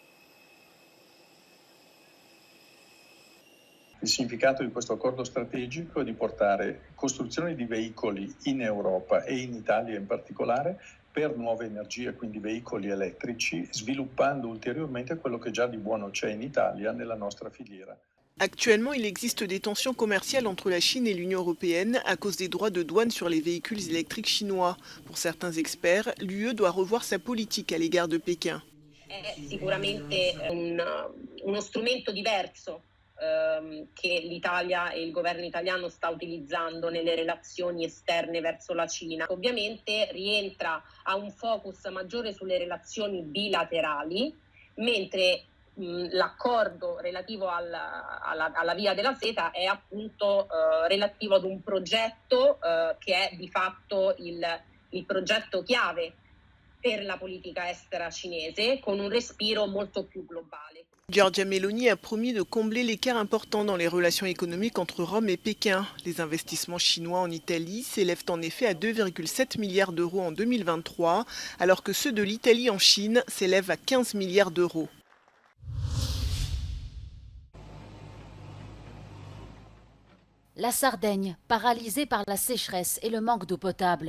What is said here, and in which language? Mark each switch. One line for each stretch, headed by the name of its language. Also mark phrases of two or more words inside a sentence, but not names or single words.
Italian: Il significato di questo accordo strategico è di portare costruzione di veicoli in Europa e in Italia in particolare per nuove energie, quindi veicoli elettrici, sviluppando ulteriormente quello che già di buono c'è in Italia nella nostra filiera.
French: Actuellement, il existe des tensions commerciales entre la Chine et l'Union européenne à cause des droits de douane sur les véhicules électriques chinois. Pour certains experts, l'UE doit revoir sa politique à l'égard de Pékin.
Italian: È sicuramente uno strumento diverso che l'Italia e il governo italiano sta utilizzando nelle relazioni esterne verso la Cina. Ovviamente rientra a un focus maggiore sulle relazioni bilaterali, mentre l'accordo relativo alla Via della Seta è appunto relativo ad un progetto che è di fatto il progetto chiave per la politica estera cinese, con un respiro molto più globale.
French: Giorgia Meloni a promis de combler l'écart important dans les relations économiques entre Rome et Pékin. Les investissements chinois en Italie s'élèvent en effet à 2,7 milliards d'euros en 2023, alors que ceux de l'Italie en Chine s'élèvent à 15 milliards d'euros. La Sardaigne, paralysée par la sécheresse et le manque d'eau potable.